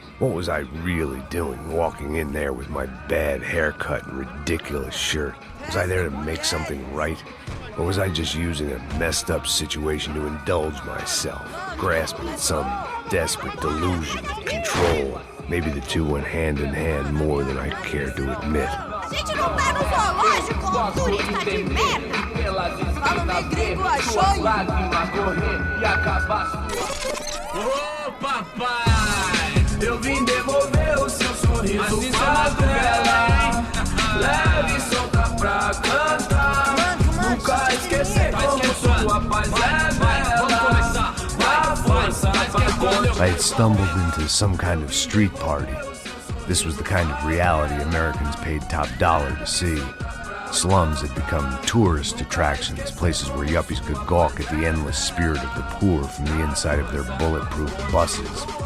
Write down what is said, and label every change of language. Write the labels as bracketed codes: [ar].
[en] What was I really doing, walking in there with my bad haircut and ridiculous shirt? Was I there to make something right? Or was I just using a messed up situation to indulge myself, grasping at some desperate delusion of control? Maybe the two went hand in hand more than I care to admit. [pt] Gente, não tá no zoológico, turista de merda! Fala, meu gringo, achou? Ô, papai, eu vim devolver o seu sorriso favela. Leve e solta pra cantar. Nunca esquecer como sua paz é bela. A força [en] I had stumbled into some kind of street party. This was the kind of reality Americans paid top dollar to see. Slums had become tourist attractions, places where yuppies could gawk at the endless spirit of the poor from the inside of their bulletproof buses.